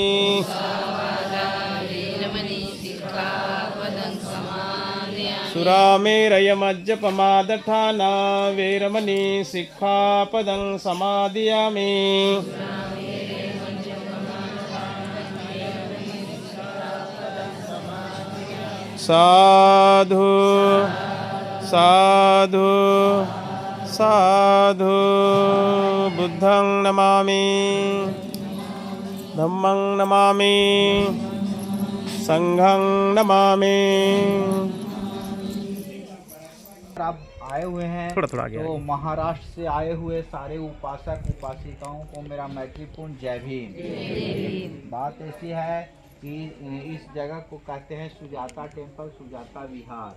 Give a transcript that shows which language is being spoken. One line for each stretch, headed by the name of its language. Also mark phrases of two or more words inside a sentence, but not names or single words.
Pali: सुरामेरयमज्जपमादठाना वेरमणि सिक्खापदं समादियामि साधु साधु साधु बुद्धं नमामि धम्मं नमामि संघं नमामि।
Hindi: आप आए हुए हैं थोड़ा आगे तो महाराष्ट्र से आए हुए सारे उपासक उपासिकाओं को मेरा मैत्रीपूर्ण जय भीम। बात ऐसी है कि इस जगह को कहते हैं सुजाता टेम्पल, सुजाता विहार।